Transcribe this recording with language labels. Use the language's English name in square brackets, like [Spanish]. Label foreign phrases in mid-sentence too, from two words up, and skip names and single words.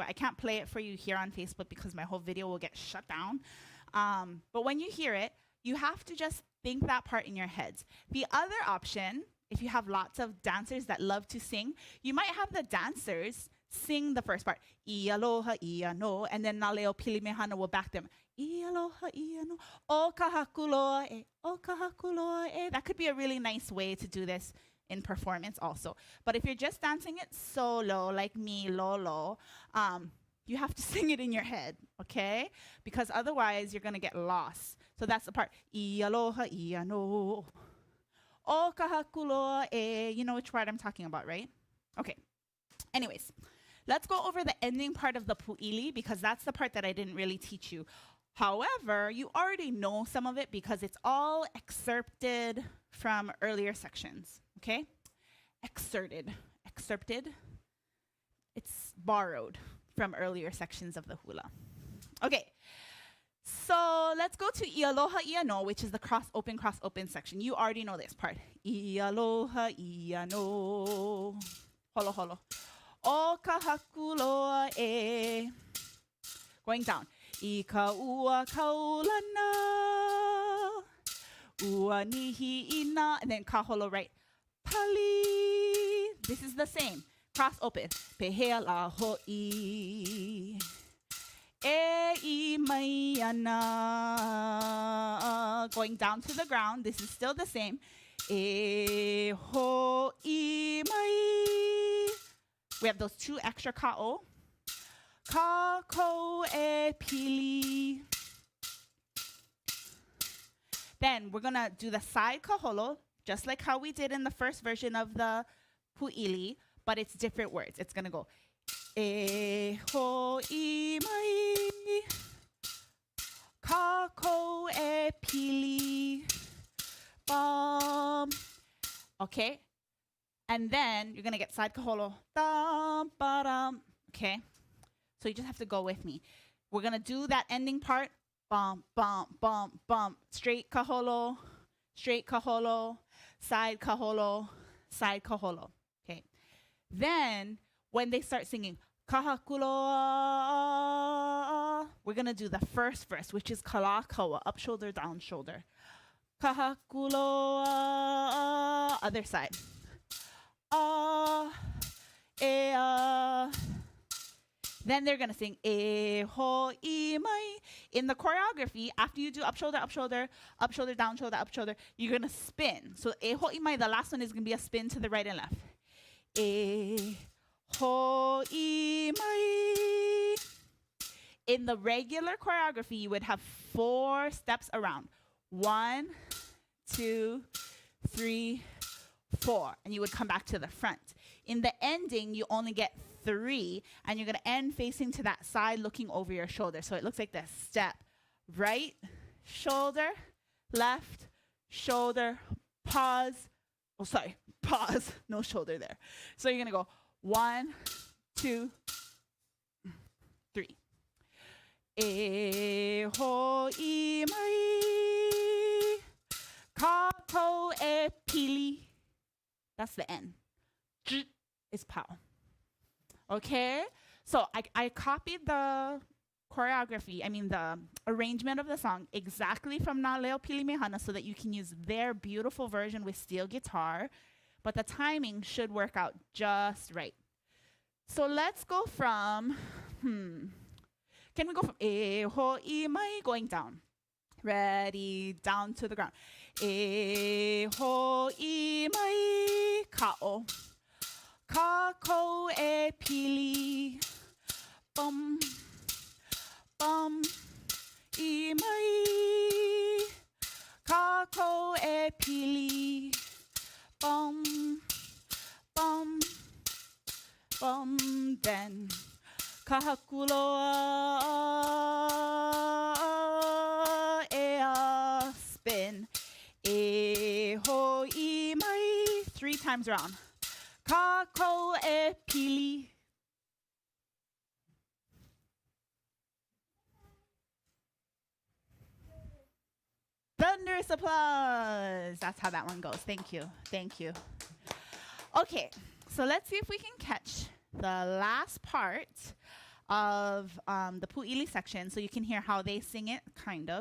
[English] I can't play it for you here on Facebook because my whole video will get shut down. But when you hear it, you have to just think that part in your heads. The other option, if you have lots of dancers that love to sing, you might have the dancers sing the first part, [Hawaiian] I aloha, I no, [English] and then Leo Pilimehana will back them. [Hawaiian] I aloha, I no, o kahakuloa e, o kahakuloa e. [English] That could be a really nice way to do this in performance also. But if you're just dancing it solo, like me, Lolo, you have to sing it in your head, okay? Because otherwise you're gonna get lost. So that's the part, [Hawaiian] I aloha, I no, o kahakuloa e. [English] You know which part I'm talking about, right? Okay, anyways, let's go over the ending part of the Pu'ili because that's the part that I didn't really teach you. However, you already know some of it because it's all excerpted from earlier sections, okay? Excerpted. It's borrowed from earlier sections of the hula. Okay, So let's go to [Hawaiian] ialoha iano, [English] which is the cross open section. You already know this part. [Hawaiian] Ialoha iano. Holo holo. O kahakuloa e. [English] Going down. [Hawaiian] Ika ua kaulana. Ua nihi ina. [English] And then kaholo right. Pali. This is the same. Cross open. [Hawaiian] Pehea la ho'i. E mai ana. [English] Going down to the ground. This is still the same. [Hawaiian] E ho'i mai. [English] We have those two extra ka'o. [Hawaiian] Kako e pili. [English] Then we're going to do the side kaholo, just like how we did in the first version of the Pu'ili, but it's different words. It's going to go [Hawaiian] e ho'i mai. Kako e pili. [English] Bum. Okay. And then you're going to get side kaholo. Dum, ba-dum. Okay. So you just have to go with me. We're going to do that ending part. Bump, bump, bump, bump. Straight kaholo, side kaholo, side kaholo. Okay. Then when they start singing Kahakuloa, we're going to do the first verse, which is kalakaua, up shoulder, down shoulder. Kahakuloa, other side. Then they're going to sing [Hawaiian] e ho'i mai. [English] In the choreography, after you do up shoulder, down shoulder, up shoulder, you're going to spin. So [Hawaiian] e ho'i mai, [English] the last one is going to be a spin to the right and left. [Hawaiian] E ho'i mai. [English] In the regular choreography, you would have 4 steps around. 1, 2, 3, 4. And you would come back to the front. In the ending, you only get 3, and you're going to end facing to that side, looking over your shoulder. So it looks like this. Step, right, shoulder, left, shoulder, pause. Oh, sorry, pause. No shoulder there. So you're going to go 1, 2, 3. [Hawaiian] E ho'i mai. Kako e pili. [English] That's the end. Is pow. Okay, so I copied the choreography, the arrangement of the song exactly from Leo Pilimehana so that you can use their beautiful version with steel guitar, but the timing should work out just right. So let's go from, can we go from [Hawaiian] e ho'i mai, [English] going down. Ready, down to the ground. [Hawaiian] E ho'i mai, ka'o. Kako e pili. Bum, bum, I mai. Kako e pili. Bum, bum, bum. [English] Then [Hawaiian] Kahakuloa e [English] a spin. [Hawaiian] E ho'i mai. [English] 3 times around. [Hawaiian] Kako e pili. [English] Thunderous applause. That's how that one goes. Thank you. Thank you. Okay, so let's see if we can catch the last part of the Pu'ili section so you can hear how they sing it, kind of.